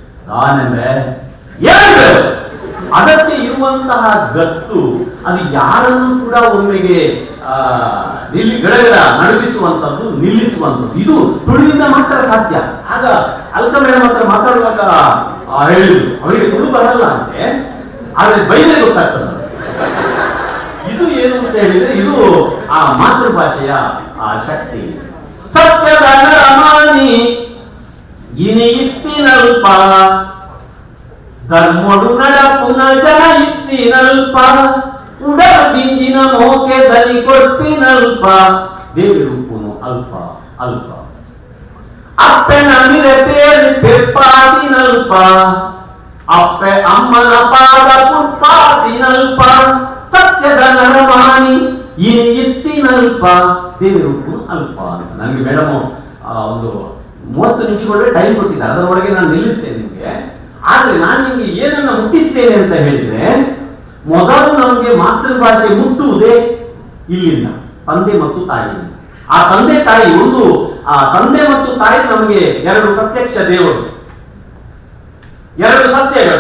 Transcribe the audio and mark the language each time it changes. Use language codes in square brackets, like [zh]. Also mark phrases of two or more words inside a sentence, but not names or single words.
[kn] ಅದಕ್ಕೆ ಇರುವಂತಹ ಗತ್ತು, ಅದು ಯಾರನ್ನು ಕೂಡ ಒಮ್ಮೆಗೆ ನಡುಗಿಸುವಂತದ್ದು, ನಿಲ್ಲಿಸುವಂತದ್ದು, ಇದು ತುಳುವಿಂದ ಮಾತ್ರ ಸಾಧ್ಯ. ಆಗ ಅಲ್ಕ ಮೇಡಮ್ ಹತ್ರ ಮಾತಾಡುವಾಗ ಹೇಳಿದ್ರು, ಅವರಿಗೆ ತುಳು ಬರಲ್ಲ ಅಂತೆ, ಆದ್ರೆ ಬೈದ್ರೆ ಗೊತ್ತಾಗ್ತದೆ. ಇದು ಏನು ಅಂತ ಹೇಳಿದ್ರೆ, ಇದು ಆ ಮಾತೃಭಾಷೆಯ ಆ ಶಕ್ತಿ. [tcy] ಸತ್ಯದ ರಮಾನಿ ಇನಿ ಇತ್ತಿನಲ್ಪ ಧರ್ಮೊಡು ನಡಪುನ ಜನ ಇತ್ತಿನಲ್ಪ ಉಡಲ ದಿಂಜಿನ ಮೋಕೆ ದನಿ ಕೊಡ್ಪಿನಲ್ಪ ದೇವಿರುಪ್ಪುನು ಅಲ್ಪ ಅಲ್ಪ ಅಪ್ಪೆನ ಮಿರೆ ಪೇರಿ ಪೆಪ್ಪಾದಿನಲ್ಪ ಅಪ್ಪೆ ಅಮ್ಮನ ಪಾದ ಪುಟ್ಪಾದಿನಲ್ಪ ಸತ್ಯದ ನರಮಾನಿ ಇನಿ ಇತ್ತಿನಲ್ಪ ದೇವಿರುಪ್ಪುನು ಅಲ್ಪ ಅಂತ. [kn] ನನಗೆ ಮೇಡಮ್ ಒಂದು 30 ನಿಮಿಷಗಳ ಟೈಮ್ ಕೊಟ್ಟಿದ್ದಾರೆ, ಅದರೊಳಗೆ ನಾನು ನಿಲ್ಲಿಸ್ತೇನೆ ನಿಮಗೆ. ಆದ್ರೆ ನಾನು ನಿಮ್ಗೆ ಏನನ್ನ ಮುಟ್ಟಿಸ್ತೇನೆ ಅಂತ ಹೇಳಿದ್ರೆ, ಮೊದಲು ನಮಗೆ ಮಾತೃಭಾಷೆ ಮುಟ್ಟುವುದೇ ಇಲ್ಲಿಂದ, ತಂದೆ ಮತ್ತು ತಾಯಿಯಿಂದ. ಆ ತಂದೆ ತಾಯಿ ಒಂದು, ಆ ತಂದೆ ಮತ್ತು ತಾಯಿ ನಮಗೆ ಎರಡು ಪ್ರತ್ಯಕ್ಷ ದೇವರು, ಎರಡು ಸತ್ಯಗಳು.